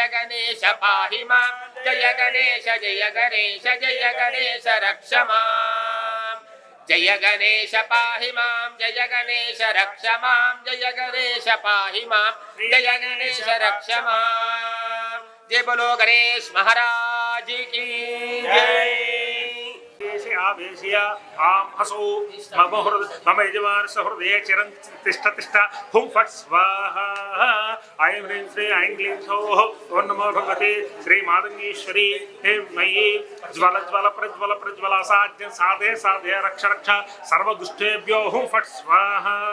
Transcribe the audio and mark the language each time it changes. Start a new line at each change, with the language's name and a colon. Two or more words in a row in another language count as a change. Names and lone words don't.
Sanskrit: గణేశ పాహి మాం జయ గణేశ జయ గణేశ జయ గణేశ రక్ష మాం జయ గణేశ పాహి మాం జయ గణేశ రక్ష మాం జయ గణేశ పాహి మాం జయ గణేశ రక్ష మాం జయ
Hindi: बलो गणेश् महाराज् की जय
Sanskrit: आवेशय आम हसो मम यजमानस्य हृदये चिरं तिष्ठ तिष्ठ हुं फट् स्वाहा ऐं ह्रीं श्री ऐं क्लीं सौः ओं नमो भगवते श्रीमातङ्गीश्वरी हे मयि ज्वल ज्वल प्रज्वल प्रज्वल साध्यं साधे साधे रक्ष रक्ष सर्वदुष्टेभ्यो हुं फट् स्वाहा